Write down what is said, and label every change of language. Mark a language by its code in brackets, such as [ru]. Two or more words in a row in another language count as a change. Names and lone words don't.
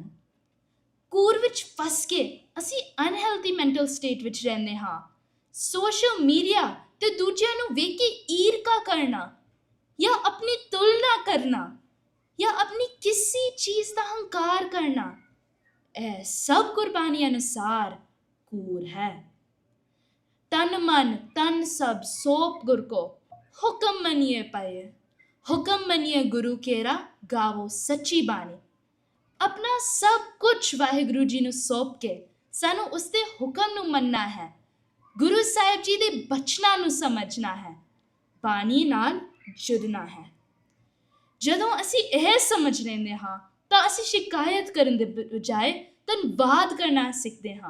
[pa] ਕੂੜ ਵਿੱਚ ਫਸ ਕੇ ਅਸੀਂ [en] unhealthy mental state [pa] ਵਿੱਚ ਰਹਿੰਦੇ ਹਾਂ। [en] social media [pa] ਤੇ ਦੂਜਿਆਂ ਨੂੰ ਵੇਖ ਕੇ ਈਰਖਾ ਕਰਨਾ ਜਾਂ ਆਪਣੀ ਤੁਲਨਾ ਕਰਨਾ ਜਾਂ ਆਪਣੀ ਕਿਸੇ ਚੀਜ਼ ਦਾ ਹੰਕਾਰ ਕਰਨਾ, ਇਹ ਸਭ ਕੁਰਬਾਨੀ ਅਨੁਸਾਰ ਕੂਰ ਹੈ। ਤਨ ਮਨ ਤਨ ਸਭ ਸੌਂਪ ਗੁਰ ਕੋ, ਹੁਕਮ ਮੰਨਿਐ ਪਾਏ, ਹੁਕਮ ਮੰਨਿਐ ਗੁਰੂ ਕੇਰਾ, ਗਾਵੋ ਸੱਚੀ ਬਾਣੀ। ਅਪਨਾ ਸਭ ਕੁਛ ਵਾਹਿਗੁਰੂ ਜੀ ਨੂੰ ਸੌਂਪ ਕੇ ਸਾਨੂੰ ਉਸਦੇ ਹੁਕਮ ਨੂੰ ਮੰਨਣਾ ਹੈ, ਗੁਰੂ ਸਾਹਿਬ ਜੀ ਦੇ ਬਚਨਾਂ ਨੂੰ ਸਮਝਣਾ ਹੈ, ਬਾਣੀ ਨਾਲ ਜੁੜਨਾ ਹੈ। ਜਦੋਂ ਅਸੀਂ ਇਹ ਸਮਝ ਲੈਂਦੇ ਹਾਂ ਤਾਂ ਅਸੀਂ ਸ਼ਿਕਾਇਤ ਕਰਨ ਦੇ ਬਜਾਏ ਧੰਨਵਾਦ ਕਰਨਾ ਸਿੱਖਦੇ ਹਾਂ।